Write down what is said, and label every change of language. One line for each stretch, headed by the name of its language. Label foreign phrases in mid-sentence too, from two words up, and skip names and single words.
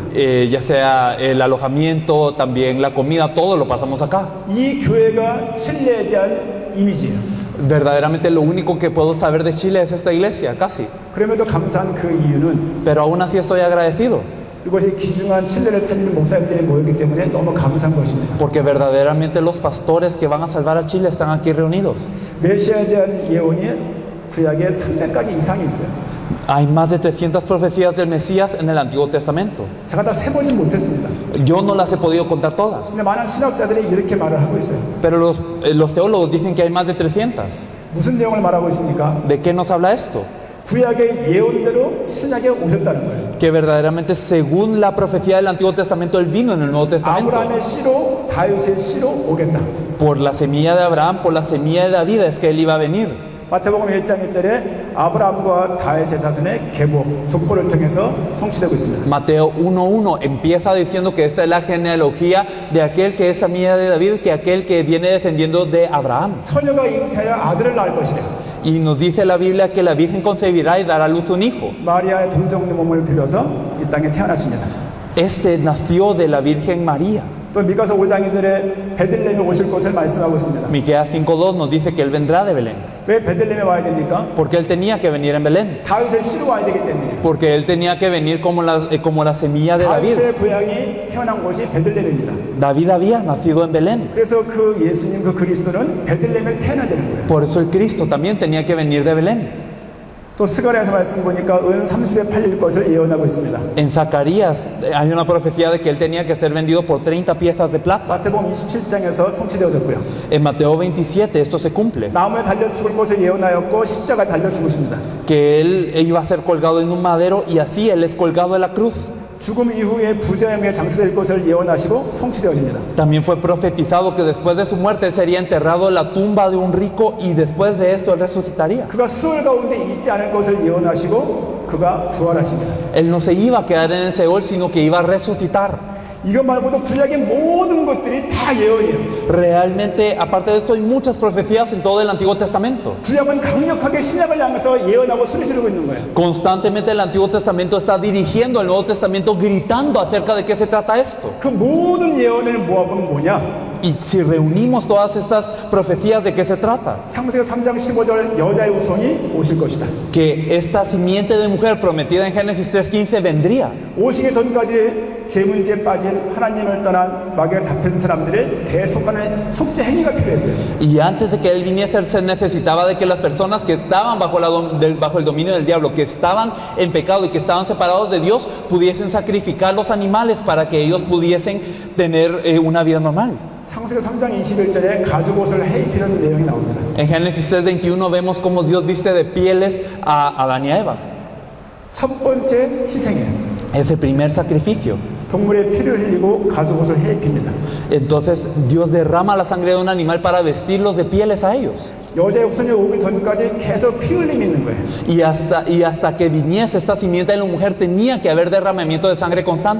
Spanish: Ya sea el alojamiento, también la comida, todo lo pasamos acá.
Korean: 이 교회가 칠레에 대한 이미지예요.
Spanish: Verdaderamente lo único que puedo saber de Chile es esta iglesia, casi.
Korean: 그럼에도 감사한 그 이유는
Spanish: Pero aún así estoy agradecido,
Korean: 이것이 귀중한 칠레를 살리는 목사님들이 모였기 때문에 너무 감사한 것입니다.
Spanish: porque verdaderamente los pastores que van a salvar a Chile están aquí reunidos.
Korean: 메시아에 대한 예언이 구약에 300가지 이상이 있어요.
Spanish: Hay más de 300 profecías del Mesías en el Antiguo Testamento.
Korean: 제가 다 세보진 못했습니다.
Spanish: Yo no las he podido contar todas,
Korean: 근데 많은 신학자들이 이렇게 말을 하고 있어요.
Spanish: pero los teólogos dicen que hay más de 300.
Korean: 무슨 내용을 말하고 있습니까?
Spanish: ¿De qué nos habla esto?
Korean: 구약의 예언대로 신약에 오셨다는 거예요.
Spanish: Que verdaderamente según la profecía del Antiguo Testamento, Él vino en el Nuevo Testamento.
Korean: 아브라함의 씨로 다윗의 씨로 오겠다.
Spanish: Por la semilla de Abraham, por la semilla de David es que Él iba a venir.
Korean: 마태복음 1장 1절에 아브라함과 다윗의 자손의 계보, 족보를 통해서 성취되고 있습니다.
Spanish: Mateo 1:1 empieza diciendo que esta es la genealogía de aquel que es semilla de David, que aquel que viene descendiendo de Abraham.
Korean: 처녀가 잉태하여 아들을 낳을 것이라.
Spanish: Y nos dice la Biblia que la Virgen concebirá y dará a luz un hijo.
Korean: 마리아의 동정녀 몸을 빌려서 이 땅에 태어나십니다.
Spanish: Este nació de la Virgen María.
Korean: 또 미가서 5장 2절에 베들레헴에 오실 것을 말씀하고 있습니다.
Spanish: Miqueas 5:2 nos dice que Él vendrá de Belén.
Korean: 왜 베들레헴에 와야 됩니까?
Spanish: Porque Él tenía que venir en Belén.
Korean: 다윗의 씨로 와야 되기 때문에.
Spanish: Porque Él tenía que venir como la semilla de David.
Korean: 다윗의 고향이 태어난 곳이 베들레헴입니다.
Spanish: David había nacido en Belén.
Korean: 그래서 그 예수님 그 그리스도는 베들레헴에 태어나야 되는 거예요.
Spanish: Por eso el Cristo también tenía que venir de Belén.
Korean: 또 스가랴에서 말씀 보니까 은 30에 팔릴 것을 예언하고 있습니다.
Spanish: En Zacarías hay una profecía de que Él tenía que ser vendido por 30 piezas de plata.
Korean: 마태복음 27장에서 성취되어졌고요.
Spanish: En Mateo 27 esto se cumple.
Korean: 나무에 달려 죽을 것을 예언하였고 십자가에 달려 죽으십니다.
Spanish: Que Él iba a ser colgado en un madero y así Él es colgado en la cruz.
Korean: 죽음 이후에 부자의 명에 장사될 것을 예언하시고 성취되어집니다.
Spanish: También fue profetizado que después de su muerte sería enterrado en la tumba de un rico y después de eso Él resucitaría.
Korean: 그가 수월 가운데 있지 않을 것을 예언하시고 그가 부활하십니다.
Spanish: Él no se iba a quedar en el Seol, sino que iba a resucitar.
Korean: 이것 말고도 구약의 모든 것들이 다 예언이에요.
Spanish: Realmente, aparte de esto, hay muchas profecías en todo el Antiguo Testamento.
Korean: 구약은 강력하게 신약을 향해서 예언하고 소리 지르고 있는 거예요.
Spanish: Constantemente el Antiguo Testamento está dirigiendo al Nuevo Testamento, gritando acerca de qué se trata esto.
Korean: 그 모든 예언을 모아보면 뭐냐?
Spanish: Y si reunimos todas estas profecías, ¿de qué se trata?
Korean: 창세기 3장 15절 여자의 후손이 오실 것이다.
Spanish: Que esta simiente de mujer prometida en Génesis 3:15 vendría.
Korean: 오시기 전까지 제 문제에 빠진 하나님을 떠난 마귀가 잡힌 사람들의 대속하는 속죄 행위가 필요했어요.
Spanish: Y antes de que Él viniese, se necesitaba de que las personas que estaban bajo el dominio del diablo, que estaban en pecado y que estaban separados de Dios, pudiesen sacrificar los animales para que ellos pudiesen tener una vida normal.
Korean: 창세기 3장 21절에 가죽 옷을 해입히는 내용이 나옵니다.
Spanish: En Génesis 3:21 vemos cómo Dios viste de pieles a Adán y a Eva.
Korean: 첫 번째 희생이에요.
Spanish: Es el primer sacrificio.
Korean: 동물의 피를 흘리고 가죽 옷을 해입힙니다.
Spanish: Entonces Dios derrama la sangre de un animal para vestirlos de pieles a ellos.
Korean: 여자의 후손이 오기 전까지 계속 피 흘림이 있는 거예요.
Spanish: Y hasta que viniese esta simiente de la mujer tenía que haber derramamiento de sangre constante.